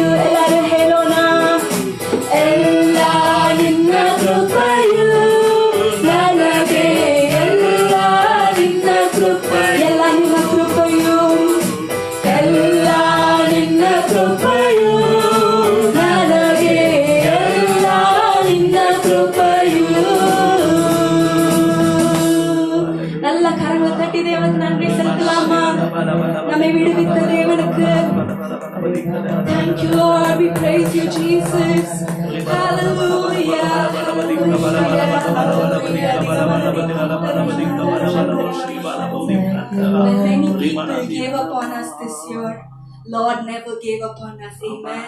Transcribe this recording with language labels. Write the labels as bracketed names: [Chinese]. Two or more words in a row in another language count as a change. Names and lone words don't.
[Kannada] ಎಲ್ಲರೂ ಹೇಳೋಣ, ಎಲ್ಲ ನಿನ್ನ ಕೃಪೆಯು ನನಗೆ, ಎಲ್ಲ ನಿನ್ನ ಕೃಪೆಯು, ಎಲ್ಲ ನಿನ್ನ ಕೃಪೆಯು, ಎಲ್ಲ ನಿನ್ನ ಕೃಪೆಯು ನನಗೆ, ಎಲ್ಲ ನಿನ್ನ ಕೃಪೆಯು. [Tamil] நல்ல கரங்களை தட்டி தேவனுக்கு நன்றி செலுத்தலாமா? நம்மை விடுவித்த தேவனுக்கு [English] thank you Lord, we praise you Jesus, hallelujah, when many people gave up on us this year, Lord never gave up on us. Amen.